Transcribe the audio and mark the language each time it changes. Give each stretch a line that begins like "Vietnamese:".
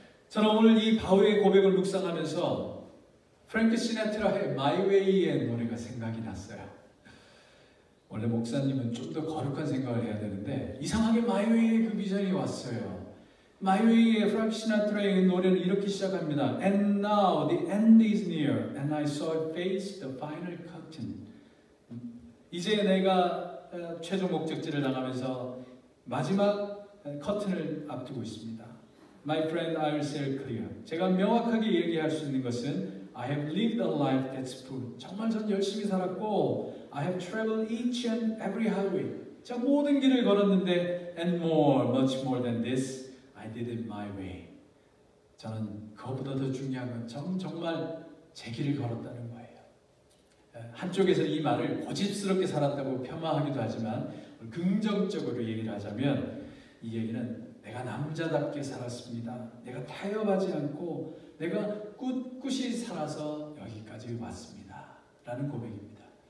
Korean: 저는 오늘 이 바울의 고백을 묵상하면서 프랭크 시나트라의 My Way의 노래가 생각이 났어요. 원래 목사님은 좀 더 거룩한 생각을 해야 되는데 이상하게 My Way의 그 비전이 왔어요. My Way의 프랭크 시나트라의 노래는 이렇게 시작합니다.
English: And now the end is near and I saw it face the final curtain.
Korean: 이제 내가 최종 목적지를 나가면서 마지막 커튼을 앞두고 있습니다.
English: My friend, I will say it clear.
Korean: 제가 명확하게 얘기할 수 있는 것은
English: I have lived a life that's full.
Korean: 정말 전 열심히 살았고
English: I have traveled each and every highway.
Korean: 제가 모든 길을 걸었는데
English: and more, much more than this, I did it my way.
Korean: 저는 그것보다 더 중요한 건 정말 제 길을 걸었다는 거예요. 한쪽에서 이 말을 고집스럽게 살았다고 폄하하기도 하지만 긍정적으로 얘기를 하자면 이 얘기는 내가 남자답게 살았습니다. 내가 타협하지 않고 내가 꿋꿋이 살아서 여기까지 왔습니다. 라는 고백입니다.